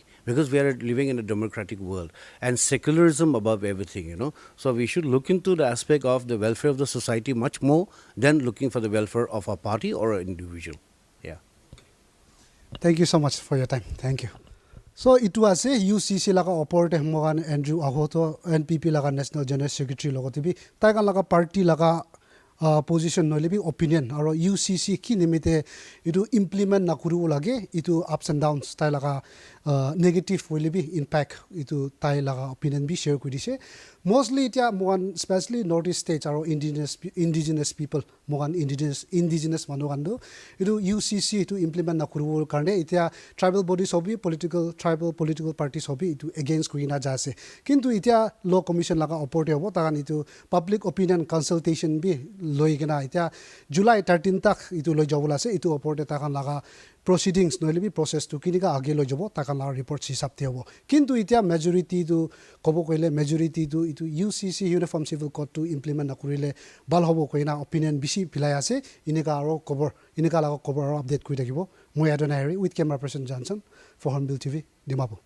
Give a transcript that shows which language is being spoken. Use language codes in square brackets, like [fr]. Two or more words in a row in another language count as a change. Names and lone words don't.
[en] Because we are living in a democratic world and secularism above everything, So we should look into the aspect of the welfare of the society much more than looking for the welfare of a party or an individual. Yeah. Thank you so much for your time. Thank you. [nag] So itu ase UCC laga oporte mogan Andrew Ahoto NPP laga [en] National General Secretary [nag] logotibi taigan laga party laga position noile bi opinion aro UCC ki nimite itu implement na kuru lage itu [en] ups and downs [nag] tai laga [en] negative will be impact [nag] itu tai laga opinion bi share kudise mostly it mogan especially [en] northeast states [nag] aro [en] indigenous people [nag] mogan indigenous manugando itu UCC itu implement na kuru karne itia tribal bodies hobi [en] tribal political parties [nag] hobi itu against kuina jase kintu itia [en] law commission [nag] laga oporte hobo tagan itu [en] public opinion consultation [nag] bi loi gena itia July 13 tak itu loi jabula ase itu oporte takan laga proceedings noile bi process to kinika age loi jabo takan laga report hisab te hobo kintu itia majority to kobo koile majority to itu UCC uniform civil code to implement na kurile bal hobo koina opinion bisi pilai ase inika aro laga [en] cover update [nag] koi [as] থাকিব মই [nag] Adonai [en] with camera person Johnson for Hornbill TV Dimapur